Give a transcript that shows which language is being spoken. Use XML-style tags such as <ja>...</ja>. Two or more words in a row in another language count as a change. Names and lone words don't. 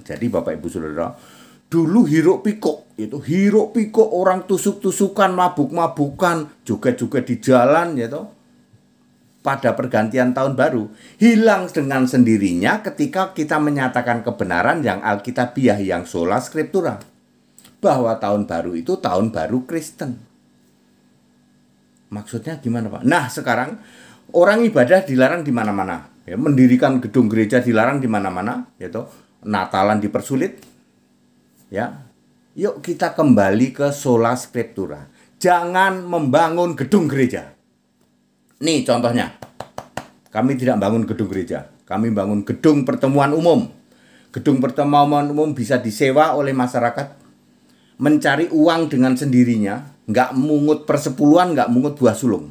<id>Jadi Bapak Ibu Saudara, dulu hiruk pikuk, itu hiruk pikuk, orang tusuk-tusukan, mabuk-mabukan, joget-joget di jalan ya toh. Pada pergantian tahun baru, hilang dengan sendirinya ketika kita menyatakan kebenaran yang alkitabiah, yang</id> <la>sola scriptura,</la> <id>bahwa tahun baru itu tahun baru Kristen. Maksudnya gimana Pak? Nah sekarang orang ibadah dilarang di mana-mana, ya, mendirikan gedung gereja dilarang di mana-mana, yaitu Natalan dipersulit, ya. Yuk kita kembali ke</id> <la>sola scriptura.</la> <id>Jangan membangun gedung gereja. Nih contohnya, kami tidak bangun gedung gereja, kami bangun gedung pertemuan umum. Gedung pertemuan umum bisa disewa oleh masyarakat, mencari uang dengan sendirinya, nggak mungut persepuluhan, nggak mungut buah sulung.</id>